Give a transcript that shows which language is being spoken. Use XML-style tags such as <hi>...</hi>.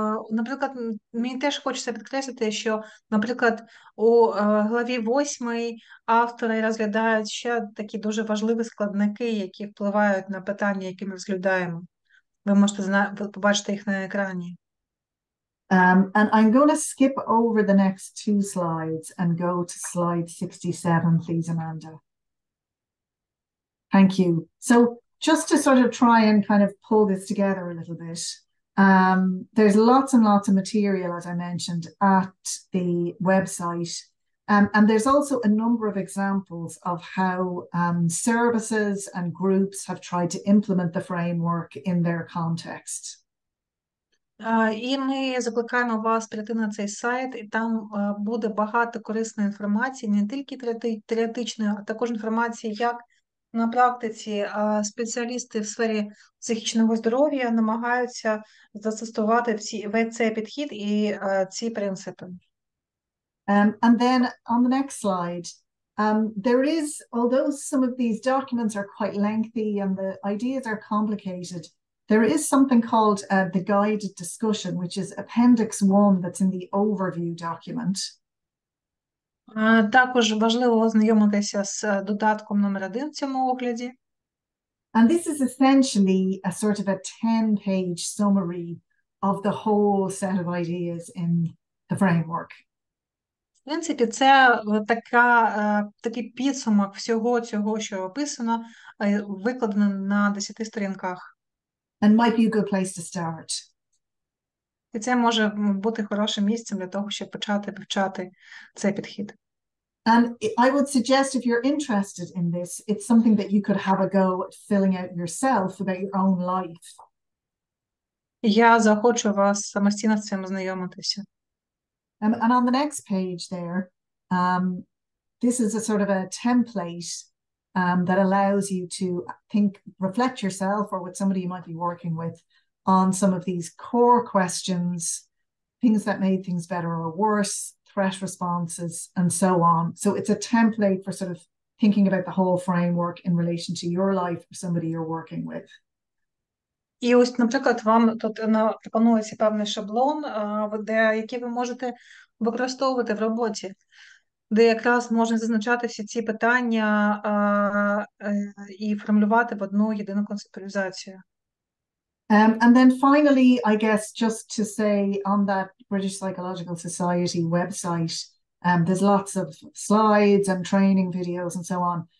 <uk>Наприклад, мені теж хочеться підкреслити, що, наприклад, у главі 8 автори розглядають ще такі дуже важливі складники, які впливають на питання, які ми розглядаємо. Ви можете побачити їх на екрані.</uk> <en>And I'm going to skip over the next 2 slides and go to slide 67, please, Amanda. Thank you. So just to sort of try and kind of pull this together a little bit, there's lots and lots of material, as I mentioned, at the website. And there's also a number of examples of how services and groups have tried to implement the framework in their context.</en> <uk>І ми закликаємо вас прийти на цей сайт, і там буде багато корисної інформації, не тільки теоретичної, а також інформації, як на практиці спеціалісти в сфері психічного здоров'я намагаються застосувати цей підхід і ці принципи.</uk> <en>And then on the next slide, there is, although some of these documents are quite lengthy and the ideas are complicated, there is something called the guided discussion, which is Appendix 1 that's in the overview document.</en> <uk>Також важливо ознайомитися з додатком номер 1 в цьому огляді.</uk> <en>And this is essentially a sort of a 10-page summary of the whole set of ideas in the framework.</en> <uk>В принципі, це такий підсумок всього цього, що описано, викладено на 10 сторінках.</uk> <en>And might be a good place to start.</en> <uk>І це може бути хорошим місцем для того, щоб почати вивчати цей підхід.</uk> <en>And I would suggest if you're interested in this, it's something that you could have a go at filling out yourself about your own life.</en> <uk>Я заохочу вас самостійно з цим ознайомитися.</uk> <en>And on the next page there, this is a sort of a template that allows you to reflect yourself or with somebody you might be working with on some of these core questions, things that made things better or worse, threat responses, and so on. So it's a template for sort of thinking about the whole framework in relation to your life or somebody you're working with.</en> <uk>І ось, наприклад, вам тут пропонується певний шаблон, який ви можете використовувати в роботі, де якраз можна зазначати всі ці питання і формулювати в одну єдину концептуалізацію.</uk> <en>And then finally, I guess just to say on that British Psychological Society website, there's lots of slides and training videos and so on.</en>